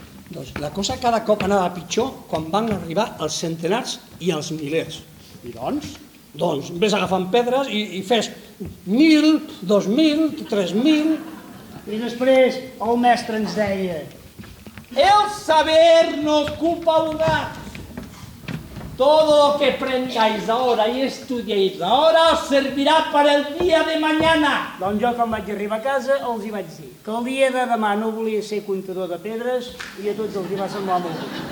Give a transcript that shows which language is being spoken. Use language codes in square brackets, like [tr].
[ca] Doncs la cosa cada cop anava pitjor quan van arribar els centenars i els milers. I doncs? Doncs vés agafant pedres i fes 1.000, 2.000, 3.000... I després el mestre ens deia: [es] El saber no ocupa lugar. Todo lo que aprendáis ahora y estudiéis ahora os servirá para el día de mañana. [ca] Doncs jo, quan vaig arribar a casa, els hi vaig dir que el dia de demà no volia ser comptador de pedres i a tots els hi va semblar molt bé.